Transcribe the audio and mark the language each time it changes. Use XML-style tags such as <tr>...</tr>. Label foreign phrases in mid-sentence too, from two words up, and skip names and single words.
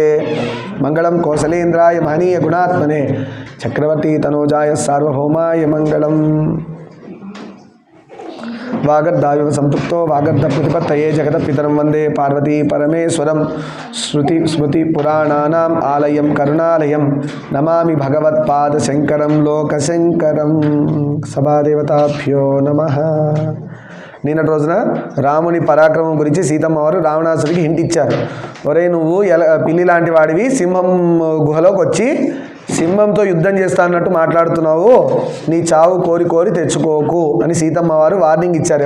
<sa>मंगलं कौसलेन्द्राय महनीय गुणात्मने चक्रवर्ती तनूजाय सार्वभौमाय मंगलम्। वागर्धाविव संपृक्तो वागर्ध प्रतिपत्तये जगत्पितरं वंदे पार्वती परमेश्वरं। श्रुति स्मृति पुराणानाम् आलयं करुणालयं नमामि भगवत्पादशंकरं लोकशंकरं। సభాదేవతాభ్యో నమః।</sa> <te>నిన్నటి రోజున రాముని పరాక్రమం గురించి సీతమ్మ వారు రావణాసుడికి హింట్ ఇచ్చారు. ఒరే నువ్వు పిల్లి లాంటి వాడివి సింహం గుహలోకి వచ్చి సింహంతో యుద్ధం చేస్తా అన్నట్టు మాట్లాడుతున్నావు, నీ చావు కోరి కోరి తెచ్చుకోకు అని సీతమ్మ వారు వార్నింగ్ ఇచ్చారు.</te>